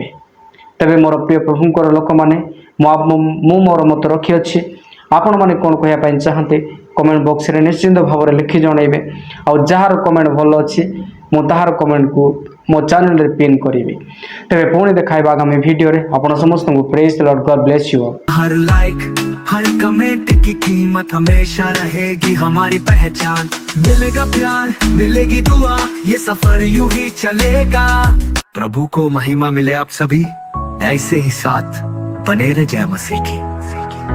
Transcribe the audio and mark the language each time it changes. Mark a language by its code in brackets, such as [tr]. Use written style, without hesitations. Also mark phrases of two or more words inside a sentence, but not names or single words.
[or] ତେବେ ମୋର ପ୍ରିୟ ପ୍ରଭୁଙ୍କର ଲୋକମାନେ, ମୁଁ ମୋର ମତ ରଖିଅଛି। ଆପଣମାନେ କ'ଣ କହିବା ପାଇଁ ଚାହାନ୍ତି କମେଣ୍ଟ ବକ୍ସରେ ନିଶ୍ଚିନ୍ତ ଭାବରେ ଲେଖି ଜଣାଇବେ। ଆଉ ଯାହାର କମେଣ୍ଟ ଭଲ ଅଛି, ମୁଁ ତାହାର କମେଣ୍ଟକୁ ମୋ ଚ୍ୟାନେଲରେ ପିନ୍ କରିବି। ତେବେ ପୁଣି ଦେଖାଇବା ଆଗାମୀ ଭିଡ଼ିଓରେ। ଆପଣ ସମସ୍ତଙ୍କୁ [en] praise the Lord, God bless you. [hi] हर लाइक हर कमेंट की कीमत हमेशा रहेगी हमारी पहचान। मिलेगा प्यार, मिलेगी दुआ, ये सफर यूं ही चलेगा। प्रभु को महिमा मिले आप सभी ऐसे ही साथ बने रहे। जय मसीह की।